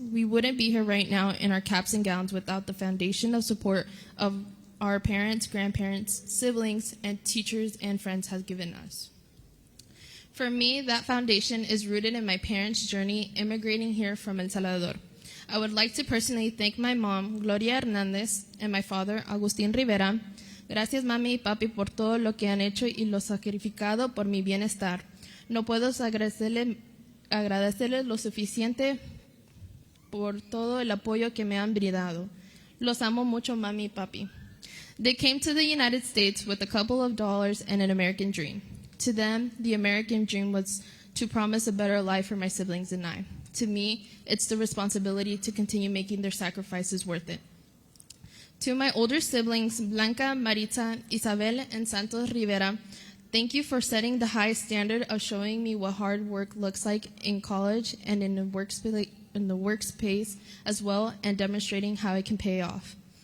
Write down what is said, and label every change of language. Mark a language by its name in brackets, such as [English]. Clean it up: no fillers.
[English] We wouldn't be here right now in our caps and gowns without the foundation of support of our parents, grandparents, siblings, and teachers and friends has given us. For me, that foundation is rooted in my parents' journey immigrating here from El Salvador. I would like to personally thank my mom, Gloria Hernandez, and my father, Agustín Rivera. [Spanish] Gracias, mami y papi, por todo lo que han hecho y lo sacrificado por mi bienestar. No puedo agradecerles lo suficiente por todo el apoyo que me han brindado. Los amo mucho, mami y papi. [English] They came to the United States with a couple of dollars and an American dream. To them, the American dream was to promise a better life for my siblings and I. To me, it's the responsibility to continue making their sacrifices worth it. To my older siblings, Blanca, Maritza, Isabel, and Santos Rivera, thank you for setting the high standard of showing me what hard work looks like in college and in the workspace as well, and demonstrating how it can pay off.